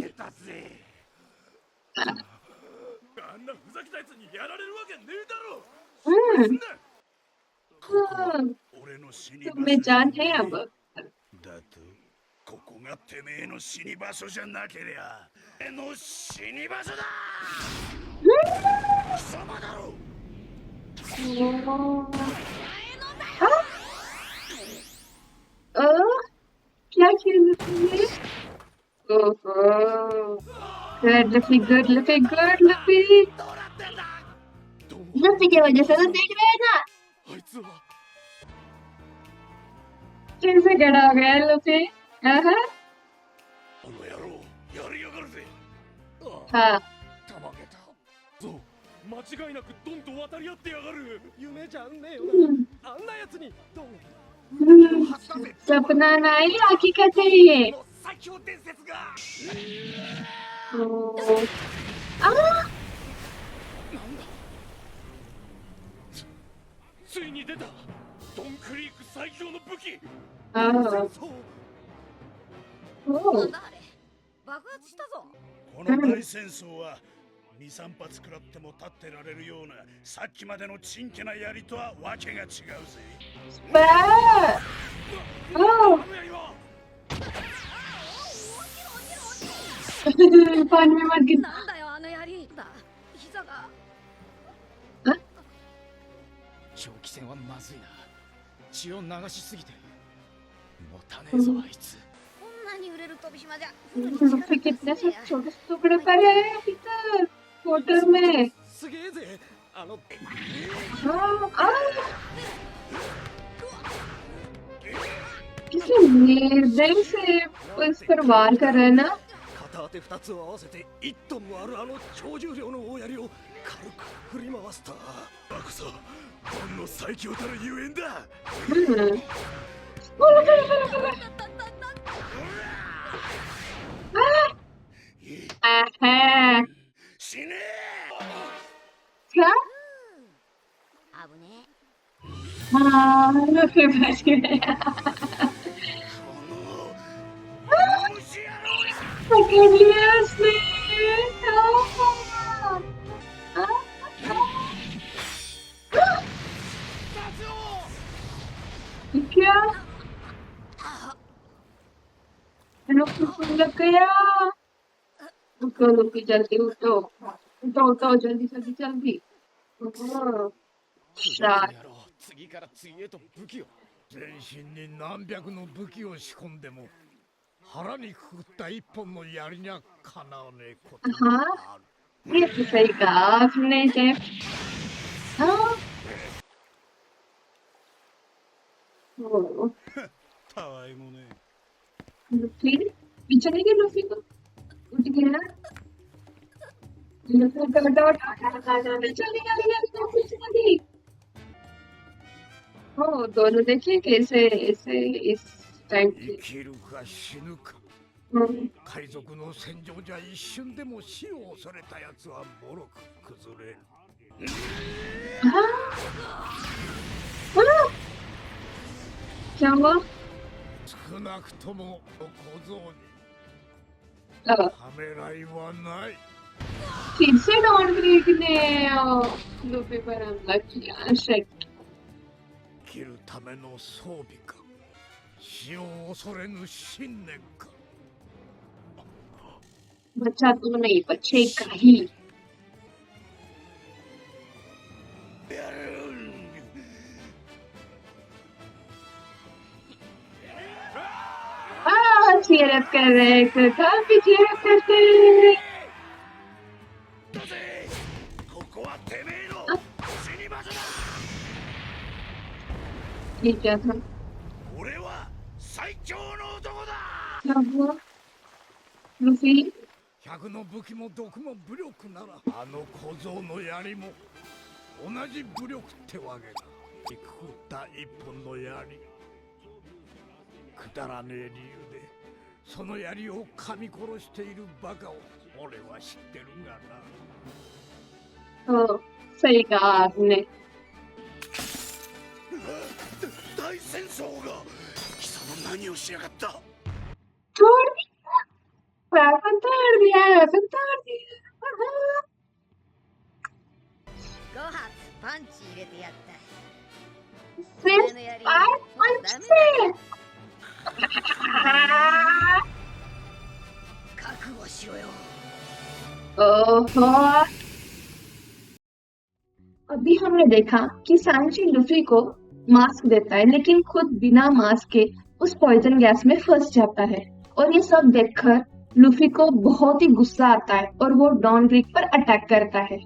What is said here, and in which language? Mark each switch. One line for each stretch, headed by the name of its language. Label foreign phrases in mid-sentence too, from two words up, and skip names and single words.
Japanese: 出たぜあんなふざけたやつにやられるわけねえだろ हम्म こ
Hindi: हाँ
Japanese: 俺の死に
Hindi: तुम
Japanese: 場
Hindi: में
Japanese: 所じゃ
Hindi: जान
Japanese: ね
Hindi: है
Japanese: え
Hindi: अब
Japanese: だとここがてめえの死に場所じゃなけりゃ俺の死に場所だ貴様だろ
Hindi: क्या चीज है ओहो गुड लफी गुड लफी गुड लफी
Japanese: どうなってんだどうも
Hindi: लफी की वजह से तो देख रहे हैं ना
Japanese: あいつは
Hindi: कैसे खड़ा हो गया लफी हाँ
Japanese: あの野郎やりやがるぜあ
Hindi: हाँ
Japanese: たまげたそう間違いなくドンと渡り合ってやがる夢じゃんねえよなあんなやつにドン
Hindi: सपना नहीं हकीकत है ये
Japanese: の最強伝説が ओ आ なんだついに出たドンクリーク最強の武器 आ そう ओ なんだあれ爆発したぞこの大戦争は23発食らっても立ってられるようなさっきまでのちんけな槍とはわけが違うぜ बा ओ あの槍は
Hindi: पानी में मत गिर
Japanese: なんだよあの槍だ膝が長期戦はまずいな血を流しすぎてるたねえぞあいつ。こんなに売れる飛島じゃ
Hindi: लूफी कितने से छोटे से टुकड़े पर है इधर वाटर में।
Japanese: すげえぜ。
Hindi: हाँ, आ, किसी निर्दयी से इस पर वार कर रहा है ना।
Japanese: 片手二つを合わせて1トンもあるあの超重量の大槍を軽く振り回すと。バクソ、本の最強たるゆえんだ。
Hindi: हम्म। बोलो, बोलो, बोलो, बोलो। आहा,
Japanese: 死ね
Hindi: क्या?
Japanese: 危ね
Hindi: हाँ, लूफी बच गया।
Japanese: この虫野郎
Hindi: पकड़ लिया उसने। हाँ, क्या? लूफी को लग गया। उठो लूफी, जल्दी उठो, उठो उठो, जल्दी जल्दी जल्दी। हाँ,
Japanese: 野
English: शाट।
Japanese: 郎、次から次へと武器を。全身に何百の武器を仕込んでも腹にくくった一本の槍にゃかなわねえことがある。
Hindi: ये तो सही कहा आपने जेफ। हाँ, ओ,
Japanese: たわいもね
Hindi: लूफी पीछे नहीं गई लूफी को। उठ गया। लूफी का बेटा उठा जल्दी जल्दी जल्दी लूफी जल्दी। ओ, दोनों देखिए कैसे ऐसे इस टाइम
Japanese: 生
Hindi: की।
Japanese: きるか死ぬか हम्म, 海賊の戦場じゃ一瞬でも死を恐れたやつはもろく崩れる。
Hindi: हाँ, हाँ, क्या हुआ?
Japanese: 少なくとも小僧に आ, ためらいはない。
Hindi: फिर से डॉन क्रीक ने लूफी पर हमला किया।
English: शेट,
Japanese: 生きるための装備か死を恐れぬ信念か。
Hindi: बच्चा तो नहीं, बच्चे का ही।
Japanese: やる
English: cheer up
Hindi: कर रहे हैं, काफी
English: cheer up
Hindi: करते हैं।
Japanese: だぜここはてめえの死に場所だ
Hindi: ये क्या था?
Japanese: 俺は最強の男だ
Hindi: क्या हुआ? लूफी
Japanese: 百の武器も毒も武力ならあの小僧の槍も同じ武力ってわけだ。くくった一本の槍くだらねえ理由でその槍を噛み殺しているバカを俺は知ってるがな。
Hindi: ओ, सही कहा आपने।
Japanese: 大戦争が貴様何をしやがった
Hindi: तोड़ दिया, वेपन तोड़ दिया, वेपन तोड़ दिया।
Japanese: 5 発パンチ入れてやった
Hindi: सिर्फ
Japanese: 俺の槍
Hindi: आठ
Japanese: もう
Hindi: पंच
Japanese: ダメ
Hindi: से।
Japanese: 覚悟しろよ
Hindi: ओहो, अभी हमने देखा कि सांची लूफी को मास्क देता है, लेकिन खुद बिना मास्क के उस
English: poison gas
Hindi: में फंस जाता है। और ये सब देखकर लूफी को बहुत ही गुस्सा आता है और वो डॉन क्रीक पर अटैक करता है।